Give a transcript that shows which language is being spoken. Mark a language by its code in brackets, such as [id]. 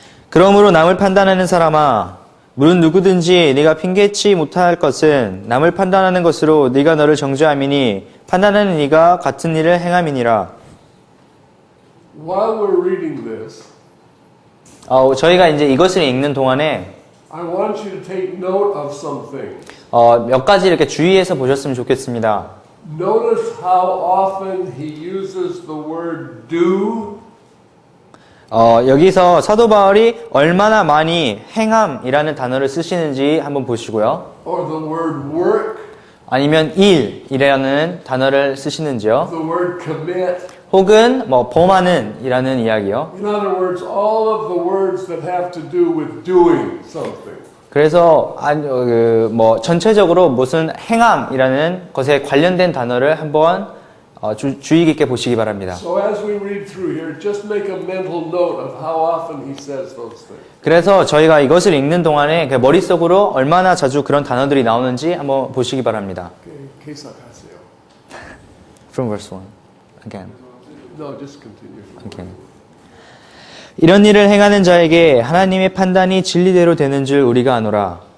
[ko] 그러므로 남을 판단하는 사람아, 물은 누구든지 네가 핑계치 못할 것은 남을 판단하는 것으로 네가 너를 정죄함이니 판단하는 네가 같은 일을 행함이니라. [en] While we're reading this, [ko] 저희가 이제 이것을 읽는 동안에 [en] I want you to take note of something. [ko] 몇 가지 이렇게 주의해서 보셨으면 좋겠습니다. [en] Notice how often he uses the word do. [ko] 여기서 사도 바울이 얼마나 많이 행함이라는 단어를 쓰시는지 한번 보시고요. [en] Or the word work. [ko] 아니면 일이라는 단어를 쓰시는지요. [en] The word commit. [ko] 혹은 범하는이라는 이야기요. [en] In other words, all of the words that have to do with doing something. [ko] 그래서 전체적으로 무슨 행함이라는 것에 관련된 단어를 한번 주의 깊게 보시기 바랍니다. [en] So as we read through here, just make a mental note of how often he says those things. [ko] 그래서 저희가 이것을 읽는 동안에 머릿속으로 얼마나 자주 그런 단어들이 나오는지 한번 보시기 바랍니다. Okay, 계속하세요. [en] From verse 1 again. No, just continue. Okay. [ko] 이런 일을 행하는 자에게 하나님의 판단이 진리대로 되는 줄 우리가 아노라.